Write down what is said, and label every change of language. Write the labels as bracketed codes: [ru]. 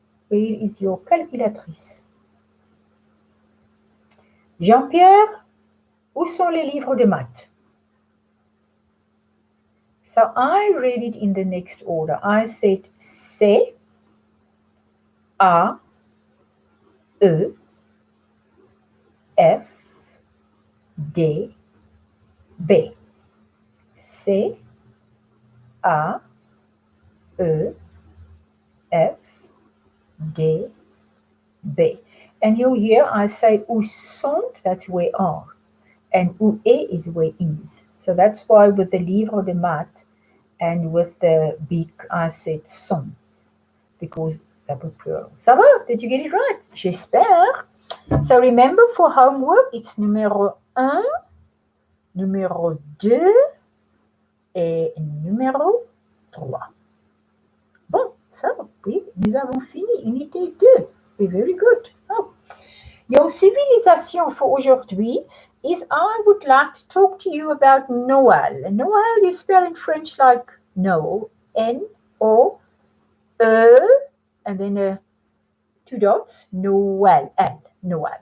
[en] Where is your calculatrice? [fr] Jean-Pierre, où sont les livres de maths? [en] So I read it in the next order. I said C, A, E, F, D, B. C, A, E, F, D, B. And you'll hear I say où sont, that's where are. And où est is where is. So that's why with the livre de maths and with the bic, I said sont. Because that was plural. [fr] Ça va? [en] Did you get it right? [fr] J'espère. [en] So remember for homework, it's [fr] numéro 1, numéro 2 et numéro 3. Bon, ça, oui, nous avons fini. [en] Unité 2. We're very good. Oh. Your civilisation for aujourd'hui is I would like to talk to you about Noël. Noël you spell in French like Noel, N-O-E, and then 2 dots, Noël, L, Noël.